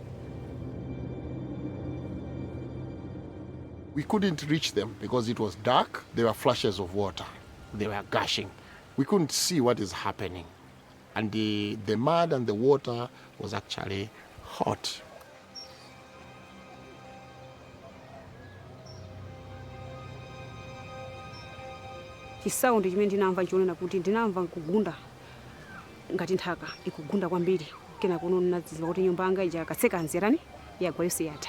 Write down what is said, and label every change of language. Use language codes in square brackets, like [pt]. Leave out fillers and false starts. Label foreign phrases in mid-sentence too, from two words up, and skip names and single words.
[en] We couldn't reach them because it was dark. There were flashes of water. They were gushing. We couldn't see what is happening. And the mud and the water was actually hot. [ny] Chisaundi chimene ndinamva chionena kuti ndinamva kugunda ngati nthaka ikugunda kwambiri kena kuno nadziwa kuti nyumba yanga ija katseka nzirani yagwa yonse yatha.